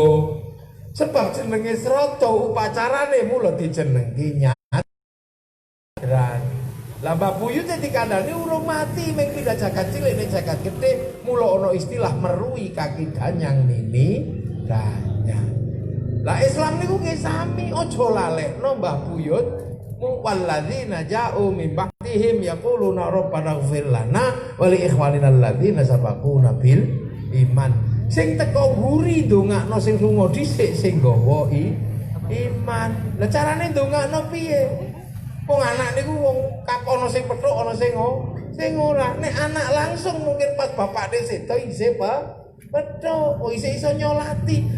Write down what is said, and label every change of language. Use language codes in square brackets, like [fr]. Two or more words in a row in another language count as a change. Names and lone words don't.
[jv] Sebab jenenge srada upacarane mula dijenengke nyadran. Lah mbah buyute dikandani urung mati, mung pindah jagat cilik ning jagat gedhe, mula ana istilah merui kaki danyang nini danyang. Lah Islam niku nggih sami, aja lalekno mbah buyut [ar] والذين جاءوا من بعدهم يقولون ربنا اغفر لنا ولإخواننا الذين سبقونا بالإيمان. [jv] Sing teko nguri ndongakno sing lunga dhisik sing nggawa iman. Lah carane ndongakno piye? Wong anak niku wong ana sing pethuk ana sing ora. Nek anak langsung mungkin pas bapakne sedo isih pethuk, isih iso nyolati.